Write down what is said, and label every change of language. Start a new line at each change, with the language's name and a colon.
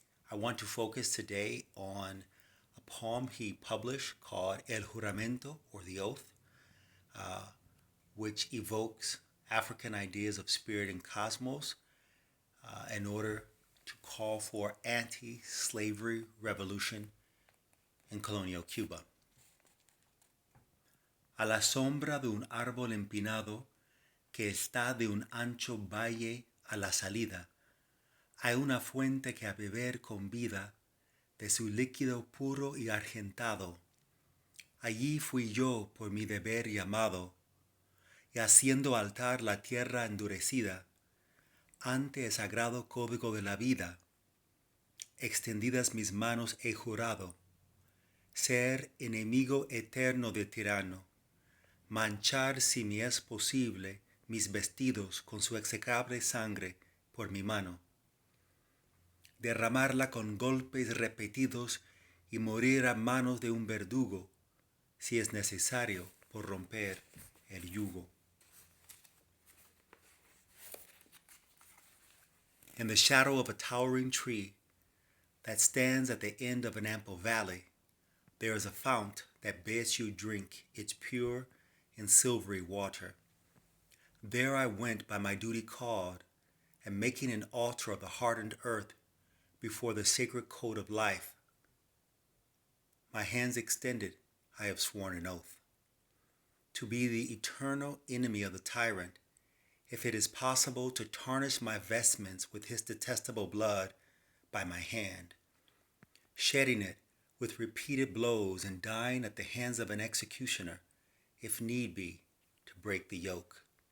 English: I want to focus today on a poem he published called El Juramento, or The Oath, which evokes African ideas of spirit and cosmos in order to call for anti-slavery revolution in colonial Cuba.
Spanish: A la sombra de un árbol empinado que está de un ancho valle a la salida, hay una fuente que a beber convida de su líquido puro y argentado. Allí fui yo por mi deber llamado, y haciendo altar la tierra endurecida, ante el sagrado código de la vida, extendidas mis manos he jurado, ser enemigo eterno de tirano, manchar si me es posible mis vestidos con su execrable sangre por mi mano, derramarla con golpes repetidos y morir a manos de un verdugo, si es necesario por romper el yugo.
English: In the shadow of a towering tree that stands at the end of an ample valley, there is a fount that bids you drink its pure and silvery water. There I went by my duty called, and making an altar of the hardened earth before the sacred code of life, my hands extended, I have sworn an oath, to be the eternal enemy of the tyrant, if it is possible to tarnish my vestments with his detestable blood by my hand, shedding it with repeated blows and dying at the hands of an executioner, if need be, to break the yoke.